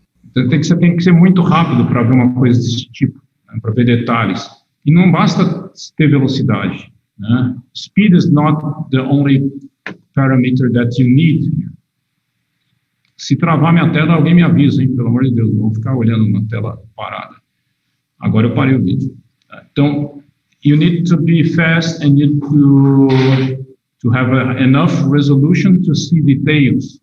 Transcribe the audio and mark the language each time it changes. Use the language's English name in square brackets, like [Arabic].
[Portuguese] Então, você tem que ser muito rápido para ver uma coisa desse tipo, né, para ver detalhes. E não basta ter velocidade. Né? [English] Speed is not the only parameter that you need here. [Portuguese] Se travar minha tela, alguém me avisa, hein? Pelo amor de Deus, não vou ficar olhando uma tela parada. Agora eu parei o vídeo. [English] Então, you need to be fast and you need to have enough resolution to see details.